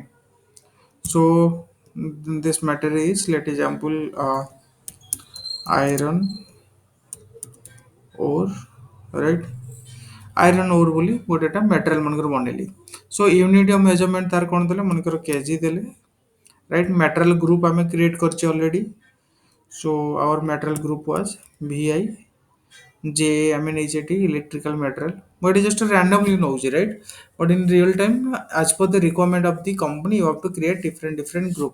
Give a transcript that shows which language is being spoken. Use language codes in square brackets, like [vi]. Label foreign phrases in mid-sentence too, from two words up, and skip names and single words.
[en] So this material is, let example, iron ore, right? Iron ore [or] ବୋଲି ଗୋଟେଟା material ମାନଙ୍କର ବନେଇଲି। [en] So unit of measurement [or] ତାର କଣ ଦେଲେ ମନେକର କେଜି ଦେଲେ, [en] right? Material group ଆମେ create କରିଛେ already. So our material group was VI J, I mean HAT electrical material, but it is just randomly knows, right? But in real time, as per the requirement of the company, you have to create different group.